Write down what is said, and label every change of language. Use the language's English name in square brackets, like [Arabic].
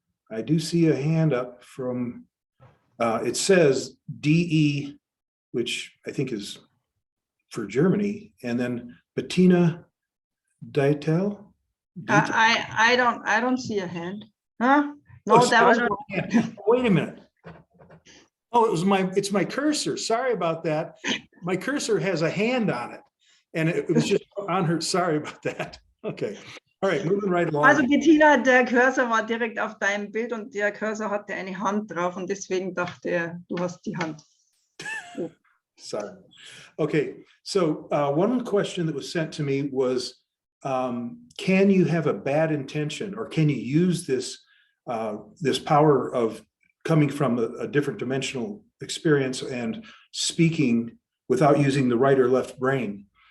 [English] I do see a hand up from, it says DE, which I think is for Germany, and then Bettina Deitel. I don't see a hand. Huh? No, Oh, that was wait a minute. Oh, it's my cursor. Sorry about that. My cursor has a hand on it, and it was just on her. Sorry about that. Okay. All right, moving right along. [German] Also Bettina, der Cursor war direkt auf deinem Bild und der Cursor hatte eine Hand drauf und deswegen dachte er, du hast die Hand. Oh. [English] Sorry. Okay, so one question that was sent to me was, can you have a bad intention or can you use this, this power of coming from a different dimensional experience and speaking without using the right or left brain.